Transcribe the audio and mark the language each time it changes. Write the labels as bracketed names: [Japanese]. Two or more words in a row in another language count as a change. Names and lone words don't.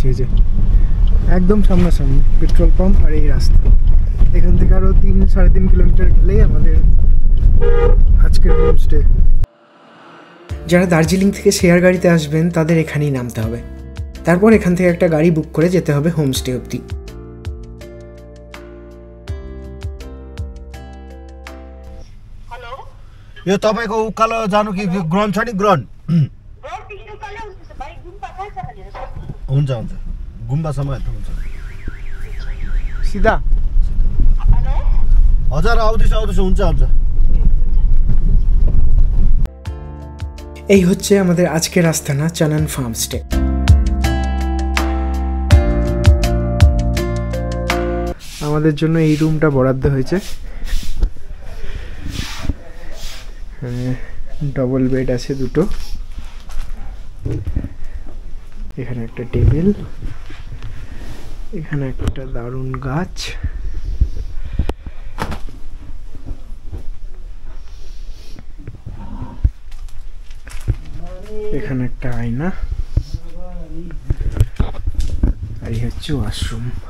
[Bangla] এই যে একদম সামনাসামনি পেট্রোল পাম্প আর এই রাস্তা। এখান থেকে আরও 3-3.5 কিলোমিটার গেলেই আমাদের আজকের হোমস্টে। যারা দার্জিলিং থেকে শেয়ার গাড়িতে আসবেন তাদের এখানেই নামতে হবে, তারপর এখান থেকে একটা গাড়ি বুক করে যেতে হবে হোমস্টে অবধি। [Nepali] यो तपाईको उकालो जानु कि ग्राउन्ड छ नि ग्राउन्ड हुन्छ हुन्छ गुम्बासम्म हुन्छ [Bangla] সিধা। [Nepali] हजुर आउँदैछ हुन्छ हुन्छ। [Bangla] এই হচ্ছে আমাদের আজকের আস্তানা চানান ফার্মস্টে। আমাদের জন্য এই রুমটা বরাদ্দ হয়েছে। ডবল বেড আছে দুটো, এখানে একটা টেবিল, এখানে একটা দারুণ গাছ, এখানে একটা আয়না, আর এই হচ্ছে ওয়াশরুম।